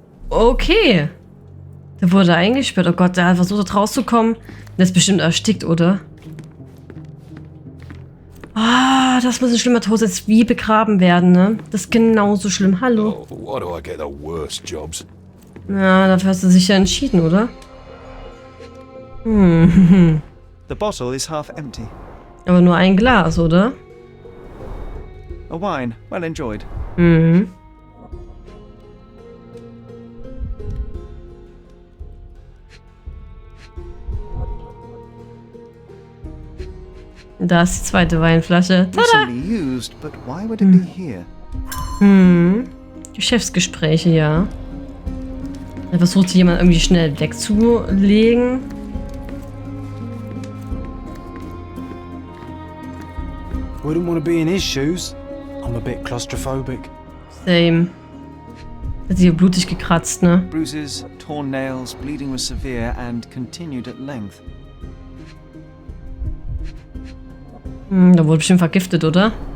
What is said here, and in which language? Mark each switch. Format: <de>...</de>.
<de>Okay. Der wurde eingesperrt. Oh Gott, der hat versucht rauszukommen. Der ist bestimmt erstickt, oder? Ah, das muss ein schlimmer Tod sein. Wie begraben werden, ne? Das ist genauso schlimm. Hallo.</de> <en>Oh, why do I get the worst jobs?</en> <de>Ja, dafür hast du dich ja entschieden, oder?</de> <en>The bottle is half empty.</en> <de>Aber nur ein Glas, oder?</de> <en>A wine, well enjoyed. Mhm.</en> <de>Da ist die zweite Weinflasche. Tada!</de> <en>Recently used, but why would it be here?</en> <de>Geschäftsgespräche, ja. Da versucht jemand irgendwie schnell wegzulegen.</de> <en>Wouldn't want to be in his shoes. I'm a bit claustrophobic. Same.</en> <de>Hat sie hier blutig gekratzt, ne?</de> <en>Bruises, torn nails, bleeding was severe and continued at length.</en> <de>Da wurde bestimmt vergiftet, oder?</de>